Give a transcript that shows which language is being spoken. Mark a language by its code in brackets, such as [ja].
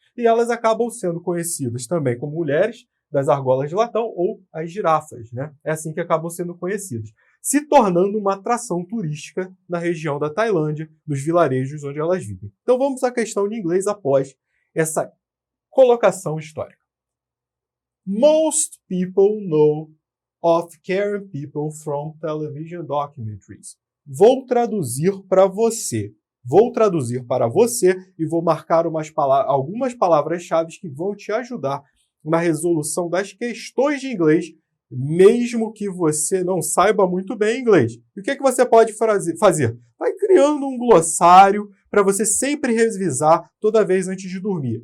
[pt] E elas acabam sendo conhecidas também como mulheres das argolas de latão ou as girafas, né? É assim que acabam sendo conhecidas, se tornando uma atração turística na região da Tailândia, nos vilarejos onde elas vivem. Então vamos à questão de inglês após essa colocação histórica. [en] Most people know of Karen people from television documentaries. [pt] Vou traduzir para você. Vou traduzir para você e vou marcar algumas palavras-chave que vão te ajudar na resolução das questões de inglês, mesmo que você não saiba muito bem inglês. E o que você pode fazer? Vai criando um glossário para você sempre revisar toda vez antes de dormir.